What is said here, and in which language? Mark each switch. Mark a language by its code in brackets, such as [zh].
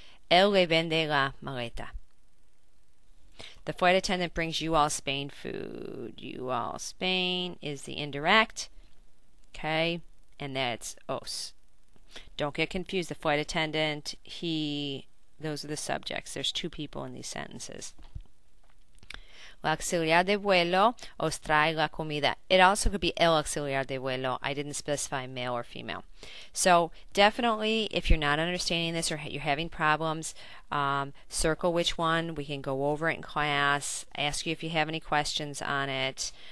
[es] Él le vende la maleta. [en] The flight attendant brings you all Spain food. You all Spain is the indirect. Okay, and that's os. Don't get confused. The flight attendant, he, those are the subjects. There's 2 people in these sentences. [es] La auxiliar de vuelo os trae la comida. [en] It also could be el auxiliar de vuelo. I didn't specify male or female. So definitely, if you're not understanding this or you're having problems, circle which one. We can go over it in class. Ask you if you have any questions on it.